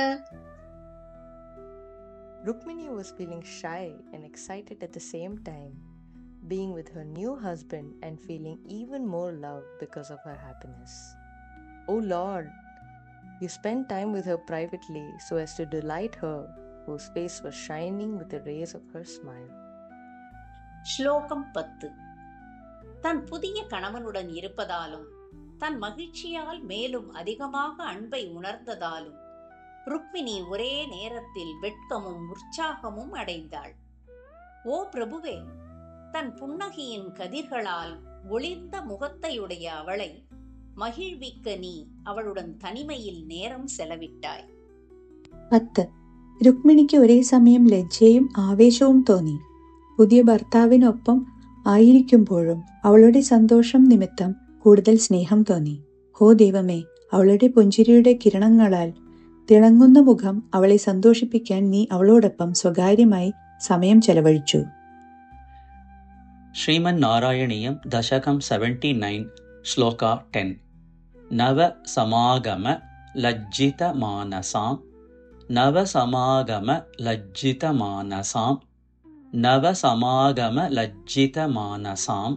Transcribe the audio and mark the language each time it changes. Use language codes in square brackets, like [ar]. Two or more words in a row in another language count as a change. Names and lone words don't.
[en] Rukmini was feeling shy and excited at the same time, being with her new husband and feeling even more love because of her happiness. "Oh Lord," you spent time with her privately so as to delight her, whose face was shining with the rays of her smile. [ta] ஸ்லோகம் 10. தன் புதிய கணவனுடன் இருப்பதாலும் தன் மகிழ்ச்சியால் மேலும் அதிகமாக அன்பை உணர்ந்ததாலும் ருக்மிணி ஒரே நேரத்தில் வெட்கமும் உற்சாகமும் அடைந்தாள். ஓ பிரபுவே, தன் புன்னகையின் கதிர்களால் ஒளிர்ந்த முகத்தையுடைய அவளை மகிழ்விக்க நீ அவளுடன் தனிமையில் நேரம் செலவிட்டாய். 10. [ml] രുക്മിണിക്ക് ഒരേ സമയം ലജ്ജയും ആവേശവും തോന്നി. പുതിയ ഭർത്താവിനൊപ്പം ആയിരിക്കുമ്പോഴും അവളുടെ സന്തോഷം നിമിത്തം കൂടുതൽ സ്നേഹം തോന്നി. ഹോ ദൈവമേ, അവളുടെ പുഞ്ചിരിയുടെ കിരണങ്ങളാൽ തിളങ്ങുന്ന മുഖം അവളെ സന്തോഷിപ്പിക്കാൻ നീ അവളോടൊപ്പം സ്വകാര്യമായി സമയം ചെലവഴിച്ചു. [sa] श्रीमन्नारायणीयं दशकं 79 श्लोक 10. नव समागम लज्जित मानसां नव समागम लज्जित मानसां नव समागम लज्जित मानसां